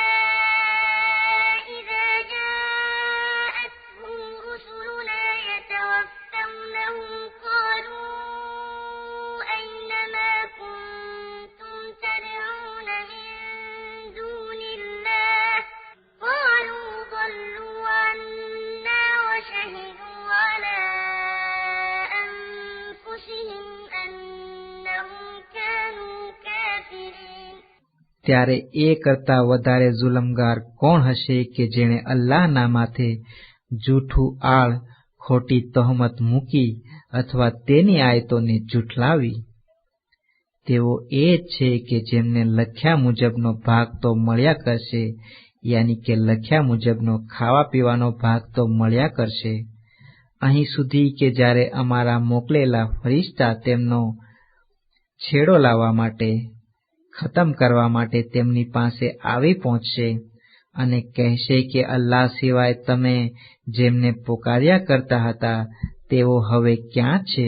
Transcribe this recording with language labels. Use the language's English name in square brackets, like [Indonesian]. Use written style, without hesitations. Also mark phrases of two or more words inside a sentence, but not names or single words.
[Arabic] إذا جاءتهم رسلنا يتوفونهم قالوا أين ما كنتم تدعون من دون الله قالوا ضلوا عنا وشهدوا على أنفسهم أنهم كانوا كافرين. [Gujarati] ત્યારે એ કરતા વધારે જુલમગાર કોણ હશે કે જેણે અલ્લાહના માથે જૂઠું આળ, ખોટી તહોમત મૂકી અથવા તેની આયતોને જૂઠલાવી. તેઓ એ જ છે કે જેમને લખ્યા મુજબનો ભાગ તો મળ્યા કરશે, યાની કે લખ્યા મુજબનો ખાવા પીવાનો ભાગ તો મળ્યા કરશે, અહીં સુધી કે જ્યારે અમારા મોકલેલા ફરિશ્તા તેમનો છેડો લાવવા માટે, ખતમ કરવા માટે તેમની પાસે આવી પહોંચશે અને કહેશે કે અલ્લાહ સિવાય તમે જેમને પુકાર્યા કરતા હતા તેઓ હવે ક્યાં છે?